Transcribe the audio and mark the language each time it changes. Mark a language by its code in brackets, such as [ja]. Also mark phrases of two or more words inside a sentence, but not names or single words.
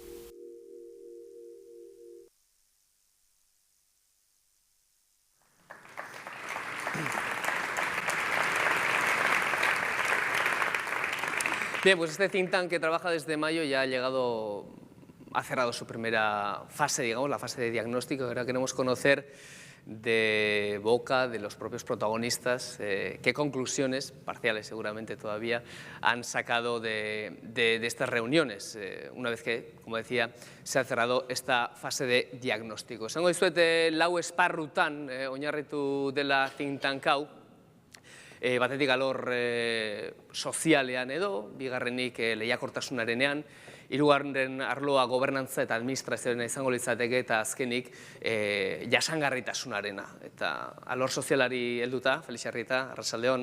[es] Bien, pues este [en] think tank [es] que trabaja desde mayo ya ha cerrado su primera fase, digamos, la fase de diagnóstico. Ahora queremos conocer de boca de los propios protagonistas qué conclusiones, parciales seguramente todavía, han sacado de estas reuniones, una vez que, como decía, se ha cerrado esta fase de diagnóstico. [eu] Esango dizuet lau esparrutan oinarritu dela [en] think tank [eu] hau, batetik alor sozialean edo, bigarrenik lehiakortasunarenean, hirugarren arloa gobernantza eta administrazioarena izango litzateke, eta azkenik jasangarritasunarena. Eta alor sozialari helduta, Felix Arrieta, arratsaldeon.